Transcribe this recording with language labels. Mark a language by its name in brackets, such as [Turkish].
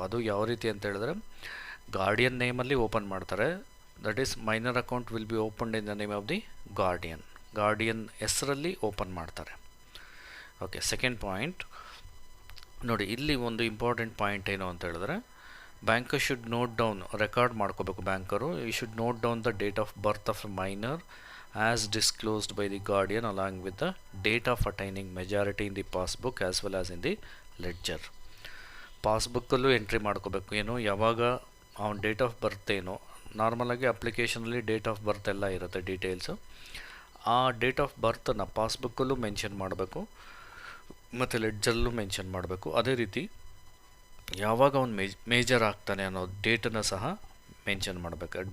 [Kannada] ಅದು ಯಾವ ರೀತಿ ಅಂತ ಹೇಳಿದ್ರೆ, ಗಾರ್ಡಿಯನ್ ನೇಮಲ್ಲಿ ಓಪನ್ ಮಾಡ್ತಾರೆ. [English] that is minor account will be opened in the name of the guardian [Kannada] ಹೆಸರಲ್ಲಿ ಓಪನ್ ಮಾಡ್ತಾರೆ. ಓಕೆ, ಸೆಕೆಂಡ್ ಪಾಯಿಂಟ್ ನೋಡಿ, ಇಲ್ಲಿ ಒಂದು ಇಂಪಾರ್ಟೆಂಟ್ ಪಾಯಿಂಟ್ ಏನು ಅಂತ ಹೇಳಿದ್ರೆ, [English] banker should note down, [Kannada] record ಮಾಡ್ಕೋಬೇಕು banker. [English] You should note down the date of birth of minor as disclosed by the guardian along with the date of attaining majority in the passbook as well as in the ledger. [Kannada] ಪಾಸ್ಬುಕ್ಕಲ್ಲೂ entry ಮಾಡ್ಕೋಬೇಕು. ಏನು ಯಾವಾಗ ಅವನ date of birth ಏನು, ನಾರ್ಮಲಾಗಿ ಅಪ್ಲಿಕೇಶನಲ್ಲಿ date of birth ಎಲ್ಲ ಇರುತ್ತೆ details. ಆ ಡೇಟ್ ಆಫ್ ಬರ್ತನ್ನು ಪಾಸ್ಬುಕ್ಕಲ್ಲೂ ಮೆನ್ಷನ್ ಮಾಡಬೇಕು ಮತ್ತು ಲೆಡ್ಜರಲ್ಲೂ ಮೆನ್ಷನ್ ಮಾಡಬೇಕು. ಅದೇ ರೀತಿ ಯಾವಾಗ ಅವನು ಮೇಜರ್ ಆಗ್ತಾನೆ ಅನ್ನೋ ಡೇಟನ್ನು ಸಹ ಮೆನ್ಷನ್ ಮಾಡಬೇಕು.